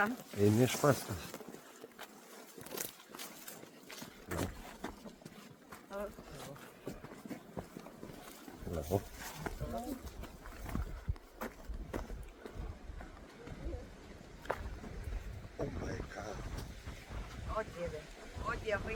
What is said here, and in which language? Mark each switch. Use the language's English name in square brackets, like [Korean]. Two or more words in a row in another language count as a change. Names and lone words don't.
[Lithuanian] Eini iš paskos. [English] Hello. Oh my God. [Lithuanian] O dieve, o dievai.